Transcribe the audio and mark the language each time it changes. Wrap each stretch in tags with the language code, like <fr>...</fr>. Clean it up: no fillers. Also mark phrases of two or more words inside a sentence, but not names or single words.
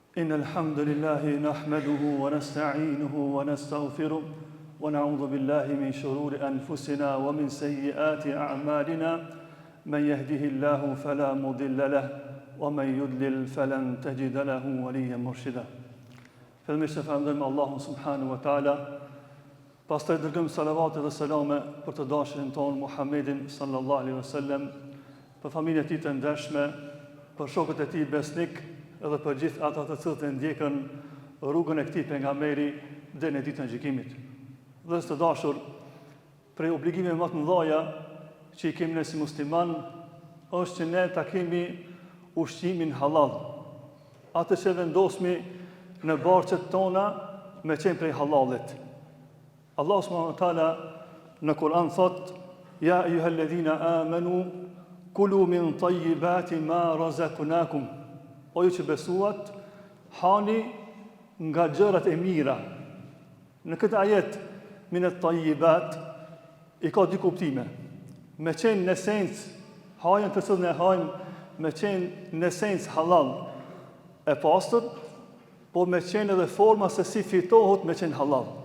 <ar>إن الحمد لله نحمده ونستعينه ونستغفره ونعوذ بالله من شرور أنفسنا ومن سيئات أعمالنا من يهده الله فلا مضل له ومن يضلل فلن تجد له وليا مرشدا.</ar> <sq>Fillimisht e falënderojmë Allahun</sq> <ar>سبحانه وتعالى,</ar> <sq>pastaj dërgojmë salavat dhe selame për të dashurin ton Muhammedin</sq> <ar>صلى الله عليه وسلم,</ar> <sq>për familjen e tij të ndershme, për shokët e tij besnik edhe për gjithë ata të cilët e ndjekën rrugën e këtij pejgamberi deri në ditën e gjykimit. Dhe të dashur, prej obligimeve më të mëdha që i kemi ne si musliman është që ne ta kemi ushqimin halal. Atë që vendosmi në barqet tona me qenë prej halalit. Allah</sq> <ar>سبحانه وتعالى</ar> <sq>në Kur'an thot:</sq> <ar>يا أيها الذين آمنوا كلوا من طيبات ما رزقناكم.</ar> <sq>O ju që besuat, hani nga gjërat e mira. Në këtë ajet</sq> <ar>من الطيبات</ar> <sq>i ka dy kuptime. Me qenë në esencë hajën të cilën e hajmë, me qenë në esencë halal e pastër, por me qenë edhe forma se si fitohet me qenë halal.</sq>